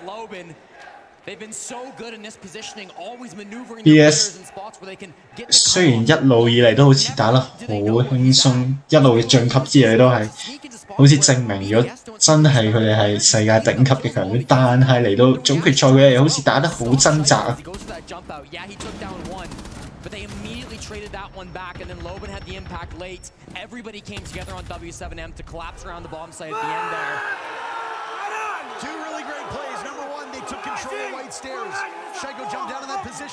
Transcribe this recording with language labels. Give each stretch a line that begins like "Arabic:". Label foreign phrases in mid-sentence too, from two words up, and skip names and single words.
Cantonese: BDS 雖然一路以嚟都好似打得好輕鬆，一路嘅晉級之類都係好似證明咗真係佢哋係世界頂級嘅強隊，但係嚟到總決賽佢哋好似打得好掙扎啊！
English: But they immediately traded that one back, and then Loban had the impact late. Everybody came together on W7M to collapse around the bomb site at the end there. Two really great plays. Number one, they took control of White Stairs. Shego jumped down in that position.